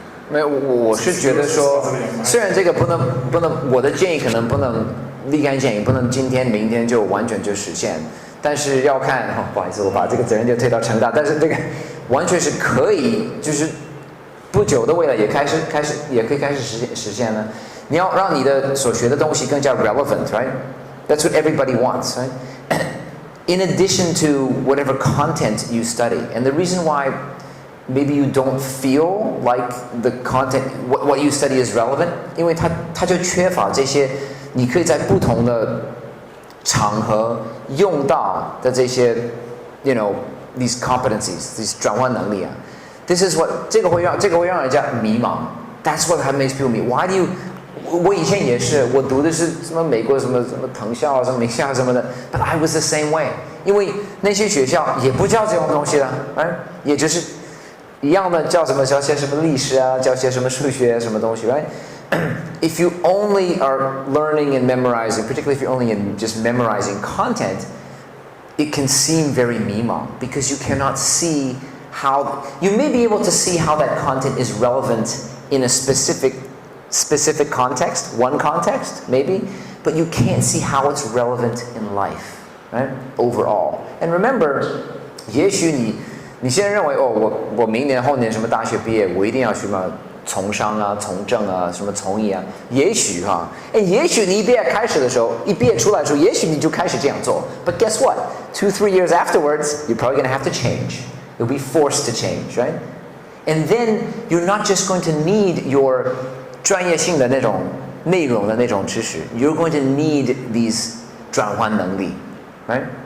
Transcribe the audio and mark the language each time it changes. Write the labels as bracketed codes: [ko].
[zh] 没有，我是觉得说，虽然这个不能，我的建议可能不能立竿见影，不能今天明天就完全就实现。但是要看，不好意思，我把这个责任就推到成大。但是这个完全是可以，就是不久的未来也可以开始实现呢。你要让你的所学的东西更加 relevant, right? [en] That's what everybody wants, right? In addition to whatever content you study, and the reason why maybe you don't feel like the content, what you study is relevant, 因为它就缺乏这些，你可以在不同的场合用到的这些 these competencies, these 转换能力啊，this is what 这个会让人家迷茫。 That's what makes people me. Why do you？ [zh] 我以前也是，我读的是什么美国什么藤校啊，什么名校什么的 ， but I was the same way。 [en] 因为那些学校也不教这种东西的，也就是一样的教什么教些什么历史啊，教些什么数学什么东西，right？If you only are learning and memorizing, particularly if you're only in just memorizing content, it can seem very 迷茫 because you cannot see how, you may be able to see how that content is relevant in a specific context, one context maybe, but you can't see how it's relevant in life, right? Overall. [zh] And remember, 也许你现在认为我明年后年什么大学毕业，我一定要什么从商啊、从政啊、什么从艺啊，也许也许你一毕业出来的时候，也许你就开始这样做。 [en] But guess what? 2-3 years afterwards, you're probably going to have to change. You'll be forced to change, right? And then you're not just going to need your 专业性的那种内容的那种知识， you're going to need these 转换能力 right?